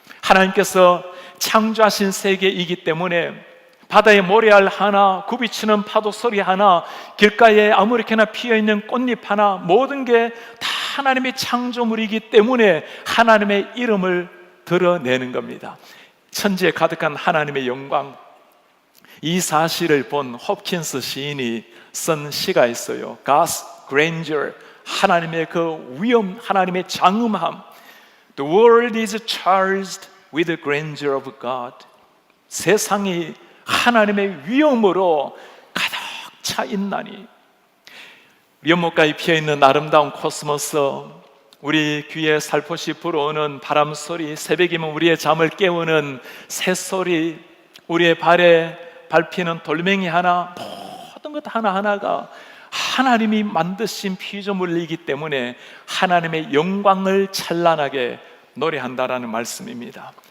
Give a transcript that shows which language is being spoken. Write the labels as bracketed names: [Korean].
[Korean] 하나님께서 창조하신 세계이기 때문에 바다의 모래알 하나, 굽이치는 파도 소리 하나, 길가에 아무렇게나 피어있는 꽃잎 하나, 모든 게 다 하나님의 창조물이기 때문에 하나님의 이름을 드러내는 겁니다. 천지에 가득한 하나님의 영광, 이 사실을 본 홉킨스 시인이 쓴 시가 있어요. [English] God's grandeur, [Korean] 하나님의 그 위엄, 하나님의 장엄함. [English] The world is charged with the grandeur of God. [Korean] 세상이 하나님의 위엄으로 가득 차 있나니. 연못가에 피어있는 아름다운 코스모스, 우리 귀에 살포시 불어오는 바람소리, 새벽이면 우리의 잠을 깨우는 새소리, 우리의 발에 밟히는 돌멩이 하나, 모든 것 하나하나가 하나님이 만드신 피조물이기 때문에 하나님의 영광을 찬란하게 노래한다라는 말씀입니다.